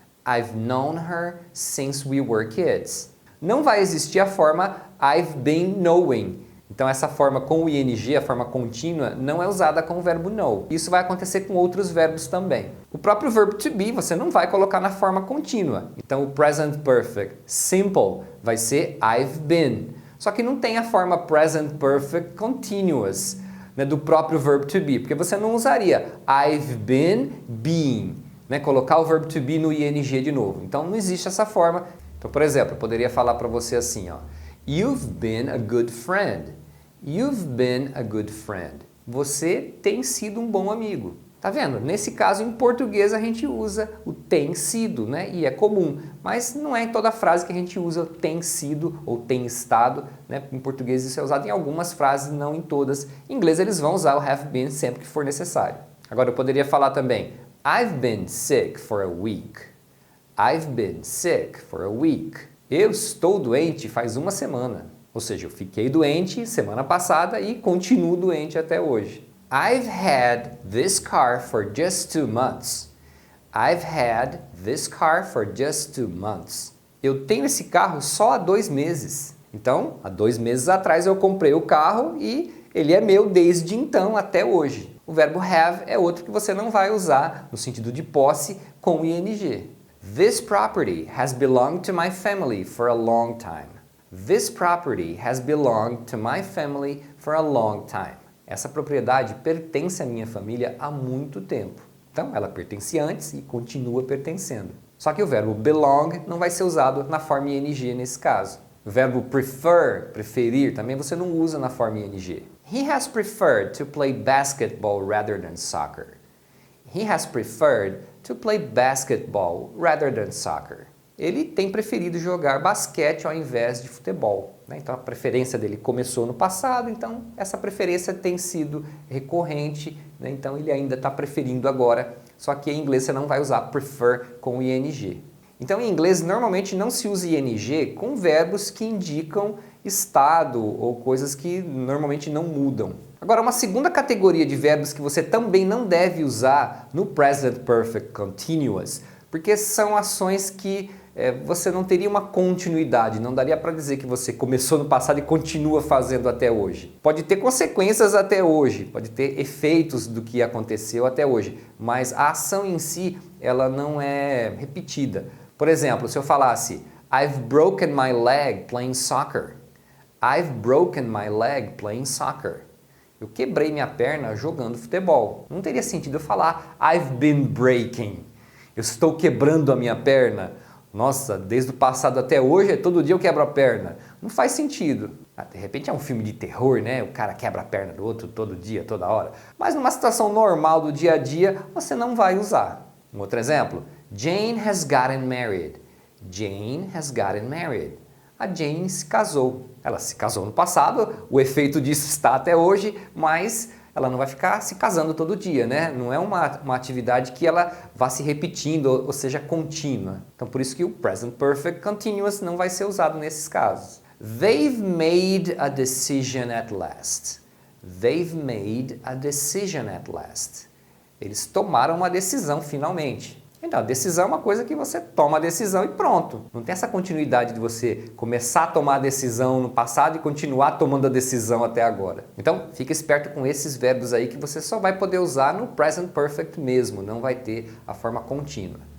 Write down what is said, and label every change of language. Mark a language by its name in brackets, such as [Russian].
[English] I've known her since we were kids. [Portuguese] Não vai existir a forma [English] I've been knowing. [Portuguese] Então essa forma com o ing, a forma contínua, não é usada com o verbo know. Isso vai acontecer com outros verbos também. O próprio verbo to be você não vai colocar na forma contínua. Então o present perfect simple vai ser I've been. Só que não tem a forma present perfect continuous, né, do próprio verbo to be, porque você não usaria [English] I've been being, [Portuguese] né, colocar o verbo to be no ing de novo. Então não existe essa forma. Então, por exemplo, eu poderia falar para você assim, ó, [English] You've been a good friend. You've been a good friend. [Portuguese] Você tem sido um bom amigo. Tá vendo? Nesse caso, em português, a gente usa o tem sido, né? E é comum. Mas não é em toda frase que a gente usa tem sido ou tem estado, né? Em português isso é usado em algumas frases, não em todas. Em inglês eles vão usar o have been sempre que for necessário. Agora eu poderia falar também [English] I've been sick for a week. I've been sick for a week. [Portuguese] Eu estou doente faz uma semana. Ou seja, eu fiquei doente semana passada e continuo doente até hoje. [English] I've had this car for just 2 months. I've had this car for just 2 months. [Portuguese] Eu tenho esse carro só há 2 meses. Então, há 2 meses atrás eu comprei o carro e ele é meu desde então até hoje. O verbo have é outro que você não vai usar no sentido de posse com o ing. [English] This property has belonged to my family for a long time. This property has belonged to my family for a long time. [Portuguese] Essa propriedade pertence à minha família há muito tempo. Então, ela pertence antes e continua pertencendo. Só que o verbo belong não vai ser usado na forma ing nesse caso. O verbo prefer, preferir, também você não usa na forma ing. [English] He has preferred to play basketball rather than soccer. He has preferred to play basketball rather than soccer. [Portuguese] Ele tem preferido jogar basquete ao invés de futebol, né? Então a preferência dele começou no passado, então essa preferência tem sido recorrente, né? Então ele ainda está preferindo agora, só que em inglês você não vai usar prefer com ing. Então em inglês normalmente não se usa ing com verbos que indicam estado ou coisas que normalmente não mudam. Agora, uma segunda categoria de verbos que você também não deve usar no Present Perfect Continuous, porque são ações que você não teria uma continuidade, não daria para dizer que você começou no passado e continua fazendo até hoje. Pode ter consequências até hoje, pode ter efeitos do que aconteceu até hoje, mas a ação em si, ela não é repetida. Por exemplo, se eu falasse [English] I've broken my leg playing soccer. I've broken my leg playing soccer. [Portuguese] Eu quebrei minha perna jogando futebol. Não teria sentido eu falar [English] I've been breaking. [Portuguese] Eu estou quebrando a minha perna. Nossa, desde o passado até hoje, todo dia eu quebro a perna. Não faz sentido. De repente é um filme de terror, né? O cara quebra a perna do outro todo dia, toda hora. Mas numa situação normal do dia a dia, você não vai usar. Um outro exemplo. [English] Jane has gotten married. Jane has gotten married. [Portuguese] A Jane se casou. Ela se casou no passado, o efeito disso está até hoje, mas ela não vai ficar se casando todo dia, né? Não é uma atividade que ela vá se repetindo, ou seja, contínua. Então, por isso que o Present Perfect Continuous não vai ser usado nesses casos. [English] They've made a decision at last. They've made a decision at last. [Portuguese] Eles tomaram uma decisão finalmente. Então, a decisão é uma coisa que você toma a decisão e pronto. Não tem essa continuidade de você começar a tomar a decisão no passado e continuar tomando a decisão até agora. Então, fica esperto com esses verbos aí que você só vai poder usar no Present Perfect mesmo, não vai ter a forma contínua.